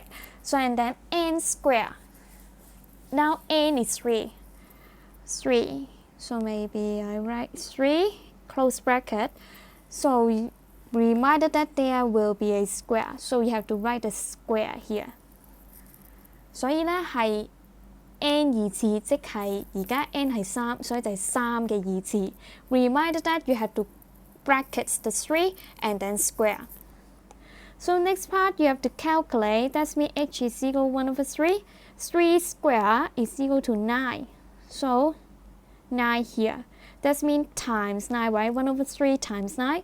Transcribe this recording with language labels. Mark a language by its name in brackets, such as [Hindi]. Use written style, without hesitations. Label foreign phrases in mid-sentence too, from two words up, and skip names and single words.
[English] So and then n squared. Now n is 3. So maybe I write 3 close bracket. So reminded that there will be a square. So you have to write the square here. [Cantonese] 所以咧係 n 二次，即係而家 n 係3，所以就係3嘅2 次。 [English] Reminded that you have to brackets the 3 and then square. So next part you have to calculate. That means h is equal 1 over 3. 3 square is equal to 9. So 9 here. That means times 9, right? 1 over 3 times 9.